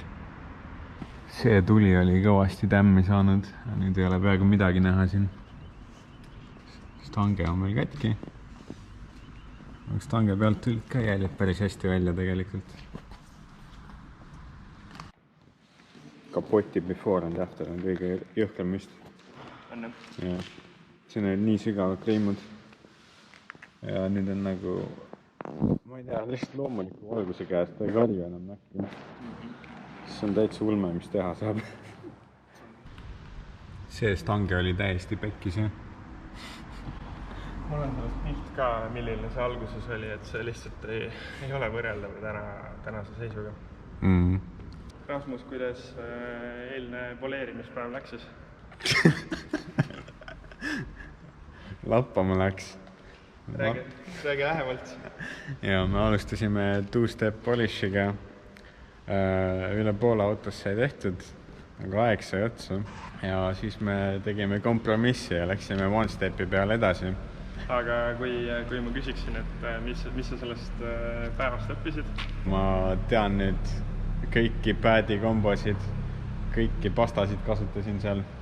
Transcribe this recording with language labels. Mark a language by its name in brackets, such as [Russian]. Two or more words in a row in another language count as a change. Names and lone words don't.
[Estonian] See tuli oli kõvasti tämmi saanud, nüüd ei ole peaaegu midagi näha siin. Stange on meil katki. Stange pealt tulid ka jäljed päris hästi välja tegelikult. Kapoti [English] before and after [Estonian] on kõige jõhkem vist. On ja see on nii sügavad kriimud. Ja nüüd on nagu, ma ei tea, lihtsalt loomuliku valguse käest ei karju enam näkki. See on täitsa ulme, mis teha saab. See stange oli täiesti pekkis, jah. Mul on sellest pilt ka, milline see alguses oli, et see lihtsalt ei ole võrreldav tänase seisuga. Rasmus, kuidas eilne poleerimispäev läks siis? Lappama läks. Räägi lähemalt. Ja me alustasime [English] two-step polishiga. [Estonian] Üle poole autos sai tehtud, aga aeg sai otsa. Ja siis me tegime kompromissi ja läksime one-stepi peale edasi. Aga kui ma küsiksin, et mis sa sellest päevast õppisid? Ma tean nüüd kõiki päädikombosid, kõiki pastasid kasutasin seal.